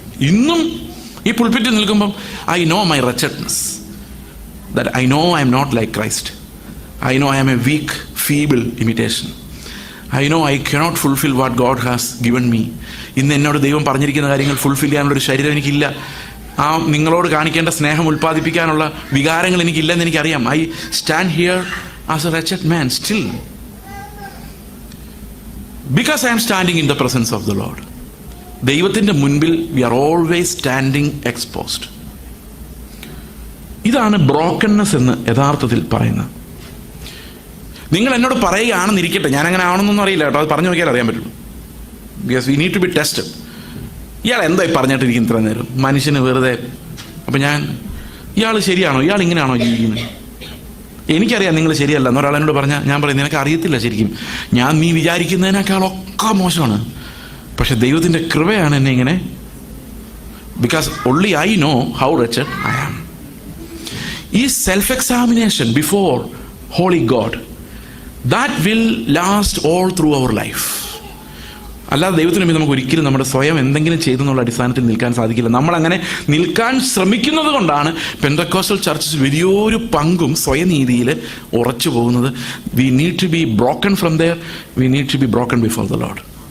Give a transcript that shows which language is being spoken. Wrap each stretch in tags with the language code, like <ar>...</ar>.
<ml>ഇന്നും ഈ പുൾപിറ്റിൽ നിൽക്കുമ്പം</ml> <en>I know my wretchedness, that I know I am not like Christ. I know I am a weak feeble imitation. I know I cannot fulfil what God has given me.</en> <ml>ഇന്ന് എന്നോട് ദൈവം പറഞ്ഞിരിക്കുന്ന കാര്യങ്ങൾ fulfil ചെയ്യാനുള്ളൊരു ശരീരം എനിക്കില്ല. ആ നിങ്ങളോട് കാണിക്കേണ്ട സ്നേഹം ഉൽപ്പാദിപ്പിക്കാനുള്ള വികാരങ്ങൾ എനിക്കില്ലെന്ന് എനിക്കറിയാം.</ml> <en>I stand here as a wretched man still because I am standing in the presence of the Lord.</en> <ml>ദൈവത്തിൻ്റെ മുൻപിൽ</ml> <en>we are always standing exposed.</en> <ml>ഇതാണ് ബ്രോക്കൺനെസ് എന്ന് യഥാർത്ഥത്തിൽ പറയുന്നത്. നിങ്ങൾ എന്നോട് പറയുകയാണെന്നിരിക്കട്ടെ, ഞാനങ്ങനെ ആവണമെന്നൊന്നും അറിയില്ല കേട്ടോ, അത് പറഞ്ഞു നോക്കിയാൽ അറിയാൻ പറ്റുള്ളൂ.</ml> <en>Because we need to be tested.</en> <ml>ഇയാൾ എന്തായി പറഞ്ഞിട്ടിരിക്കും ഇത്ര നേരം, മനുഷ്യന് വെറുതെ. അപ്പം ഇയാൾ ശരിയാണോ, ഇയാൾ ഇങ്ങനെയാണോ ജീവിക്കുന്നത്? എനിക്കറിയാം നിങ്ങൾ ശരിയല്ല എന്നൊരാൾ എന്നോട് പറഞ്ഞാൽ ഞാൻ പറയും, നിനക്ക് അറിയത്തില്ല ശരിക്കും, ഞാൻ നീ വിചാരിക്കുന്നതിനേക്കാളൊക്കെ മോശമാണ്. പക്ഷെ ദൈവത്തിൻ്റെ കൃപയാണ് എന്നെ ഇങ്ങനെ,</ml> <en>Because only I know how wretched I am. ഈ self examination before holy God, that will last all through our life.</en> <ml>അല്ലാതെ ദൈവത്തിന് മുമ്പിൽ നമുക്ക് ഒരിക്കലും നമ്മുടെ സ്വയം എന്തെങ്കിലും ചെയ്തെന്നുള്ള അടിസ്ഥാനത്തിൽ നിൽക്കാൻ സാധിക്കില്ല. നമ്മളങ്ങനെ നിൽക്കാൻ ശ്രമിക്കുന്നത് കൊണ്ടാണ് പെന്തക്കോസ്റ്റൽ ചർച്ചസ് വലിയൊരു പങ്കും സ്വയനീതിയിൽ ഉറച്ചു പോകുന്നത്.</ml> <en>We need to be broken from there, we need to be broken before the Lord.</en>